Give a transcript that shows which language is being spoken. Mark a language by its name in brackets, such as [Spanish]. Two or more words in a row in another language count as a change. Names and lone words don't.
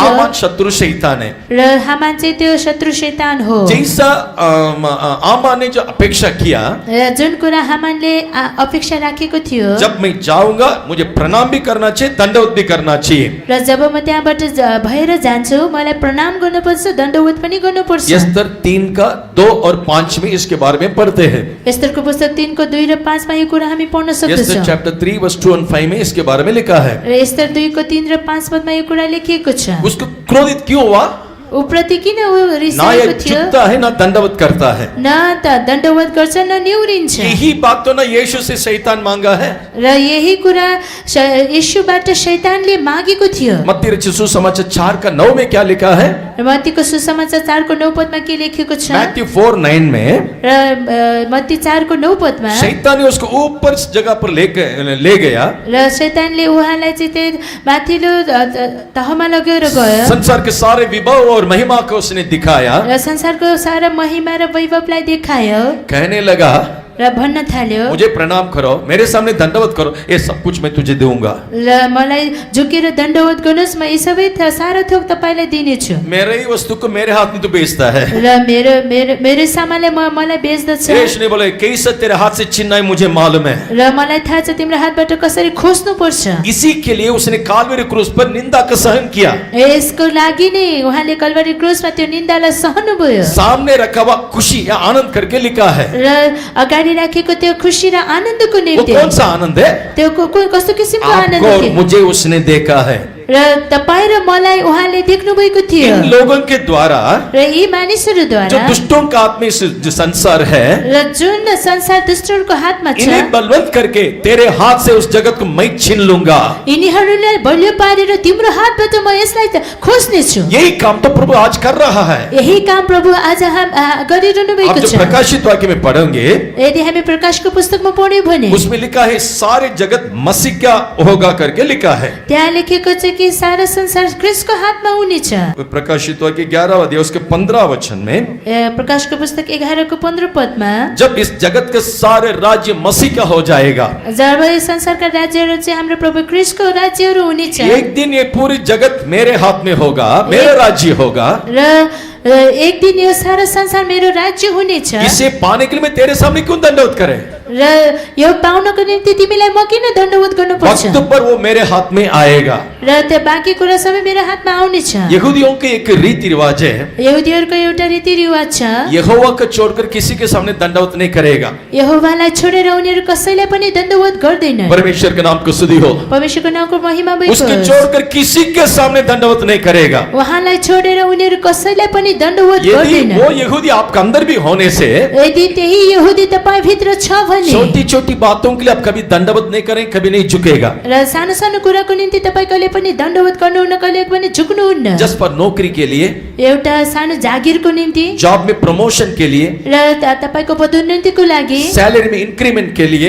[Hindi] आमान शत्रु शैतान है। [Nepali] र हामान चाहिँ त्यो शत्रु शैतान हो। [Hindi] जैसा आमान ने जो अपेक्षा किया, [Nepali] र जुन कुरा हामानले अपेक्षा राखेको थियो, [Hindi] जब मैं जाऊंगा मुझे प्रणाम भी करना चाहिए, दंडवत भी करना चाहिए। [Nepali] र जब म त्यहाँबाट भएर जान्छु मलाई प्रणाम गर्नुपर्छ, दण्डवत पनि गर्नुपर्छ। [Hindi] यस्तर 3 का 2 और 5 में इसके बारे में पढ़ते हैं। [Nepali] एस्तरको पुस्तक 3 को 2 र 5 मा यो कुरा हामी पढ्न यस्तर सक्छौँ। [Hindi] चैप्टर 3 वर्स 2 and 5 में इसके बारे में लिखा है। [Nepali] र एस्तर 2 को 3 र 5 पदमा यो कुरा लेखिएको छ। [Hindi] उसको क्रोधित क्यों हुआ? [Nepali] ऊ प्रति किन ऊ ना रिसाएको ये थियो? [Hindi] झुकता है ना दंडवत करता है। [Nepali] न त दण्डवत गर्छ न निहुरिन्छ। [Hindi] यही बात तो ना यीशु से शैतान मांगा है। [Nepali] र यही कुरा यीशुबाट शैतानले मागेको थियो। [Hindi] मत्ती रचित सुसमाचार 4 का 9 में क्या लिखा है? [Nepali] र मत्तीको सुसमाचार 4 को 9 पदमा के लेखेको छ? [Hindi] मैथ्यू 4:9 में [Nepali] र मत्ती 4 को 9 पदमा [Hindi] शैतान ने उसको ऊपर इस जगह पर ले गया। [Nepali] र शैतानले उहाँलाई चाहिँ त्यो माथिल्लो तहमा लगेर गयो [Hindi] संसार के सारे विभव और महिमा को उसने दिखाया। [Nepali] र संसारको सारा महिमा र वैभवलाई देखायो [Hindi] कहने लगा [Nepali] र भन्न थाल्यो, [Hindi] मुझे प्रणाम करो, मेरे सामने दंडवत करो, ये सब कुछ मैं तुझे दूंगा। [Nepali] र मलाई झुकेर दण्डवत गर्नुहोस्, म यी सबै सारा थोक तपाईँलाई दिनेछु। [Hindi] मेरे ही वस्तु को मेरे हाथ में तू बेचता है। [Nepali] र मेरो सामानले मलाई बेच्दछ। [Hindi] यीशु ने बोले कैसे तेरे हाथ से छीनना है मुझे मालूम है। [Nepali] र मलाई थाहा छ तिम्रो हातबाट कसरी खोज्नु पर्छ। [Hindi] इसी के लिए उसने कालवरी क्रूस पर निंदा का सहन किया। [Nepali] यसको लागि नै उहाँले कल्वरी क्रुसमा त्यो निन्दालाई सहनु भयो। [Hindi] सामने रखा हुआ खुशी या आनंद करके लिखा है। [Nepali] र अगाडि राखेको त्यो खुसी र आनन्दको वो निम्ति [Hindi] कौन सा आनंद है? [Nepali] त्यो कस्तो किसिमको आनन्द [Hindi] आपको और [Nepali] थियो? [Hindi] मुझे उसने देखा है। [Nepali] र तपाईँ र मलाई उहाँले देख्नु भएको थियो। [Hindi] इन लोगों के द्वारा [Nepali] र यी मानिसहरूद्वारा [Hindi] जो दुष्टों का आत्मिक जो संसार है, [Nepali] र जुन संसार दुष्टहरूको हातमा छ, [Hindi] इन्हें बलवंत करके तेरे हाथ से उस जगत को मैं छीन लूंगा। [Nepali] यिनीहरूलाई बलियो पारेर तिम्रो हातबाट म यसलाई खोज्नेछु। [Hindi] यही काम तो प्रभु आज कर रहा है। [Nepali] यही काम प्रभु आज गरिरहनु आप भएको जो छ। [Hindi] प्रकाशित वाक्य में पढ़ोगे [Nepali] यदि हामी प्रकाशको पुस्तकमा पढ्यौँ भने [Hindi] उसमें लिखा है सारे जगत मसीह का होगा करके लिखा है। [Nepali] त्यहाँ लेखेको छ कि सारा संसार क्रिस्टको हातमा हुनेछ। [Hindi] प्रकाशित वाक्य 11 अध्याय उसके 15 वचन में [Nepali] प्रकाशको पुस्तक 11 को 15 पदमा [Hindi] जब इस जगत के सारे राज्य मसीह का हो जाएगा, [Nepali] जब यो संसारका राज्यहरू चाहिँ हाम्रो प्रभु क्रिस्टको राज्यहरू हुनेछ, [Hindi] एक दिन ये पूरी जगत मेरे हाथ में होगा, मेरा राज्य होगा। [Nepali] र एक दिन यो सारा संसार मेरो राज्य हुनेछ। [Hindi] इसे पाने के लिए मैं तेरे सामने क्यों दंडवत करे? [Nepali] र यो पाउनको निम्ति तिमीलाई म किन दण्डवत गर्नुपर्छ? [Hindi] वक्त पर वो मेरे हाथ में आएगा। [Nepali] र त्यो बाँकी कुरा सबै मेरो हातमा आउनेछ। [Hindi] यहूदियों के एक रीति रिवाज है, [Nepali] यहुदीहरूको एउटा रीतिरिवाज छ, [Hindi] यहोवा को छोड़कर किसी के सामने दंडवत नहीं करेगा। [Nepali] यहोवालाई छोडेर उनीहरू कसैलाई पनि दण्डवत गर्दैन। [Hindi] परमेश्वर के नाम को स्तुति हो। [Nepali] परमेश्वरको नामको महिमा भएको उसके होस्। [Hindi] छोड़कर किसी के सामने दंडवत नहीं करेगा। [Nepali] उहाँलाई छोडेर उनीहरू कसैलाई पनि दण्डवत यदि गर्दैन। [Hindi] वो यहूदी आपका अंदर भी होने से [Nepali] यदि त्यही यहुदी तपाईँ भित्र छ भने [Hindi] छोटी छोटी बातों के लिए आप कभी दंडवत नहीं करें, कभी नहीं झुकेगा। [Nepali] र सानो सानो कुराको निम्ति तपाईँ कहिले पनि दण्डवत गर्नुहुन्न, कहिले पनि झुक्नुहुन्न। [Hindi] जस्ट पर नौकरी के लिए, [Nepali] एउटा सानो जागिरको निम्ति [Hindi] जॉब में प्रमोशन के लिए, [Nepali] र तपाईको पदोन्नतिको लागि, [Hindi] सैलरी में इंक्रीमेंट के लिए